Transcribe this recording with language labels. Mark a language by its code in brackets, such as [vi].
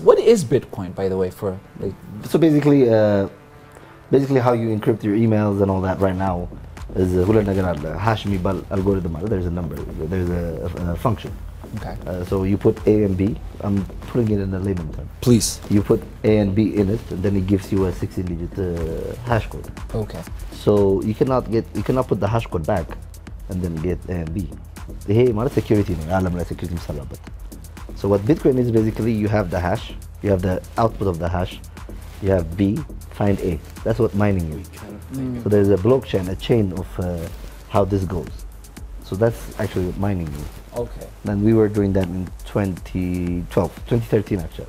[en] What is Bitcoin, by the way? For like. So basically how you encrypt your emails and all that right now. [am] Is ሁለት ነገር አለ hash የሚባል algorithm አለ. [en] There's a number, there's a function. Okay. So you put A and B. I'm putting it in a layman term. Please. You put A and B in it, and then it gives you a 16-digit hash code. Okay. So you cannot put the hash code back and then get A and B. [am] ይሄ ማለት security ነው ዓለም ላይ security የሚሰራበት. [en] So what Bitcoin is basically, you have the hash, you have the output of the hash, you have B, find A. That's what mining is. So there's a blockchain, a chain of how this goes. So that's actually what mining is. Okay. And we were doing that in 2013 actually.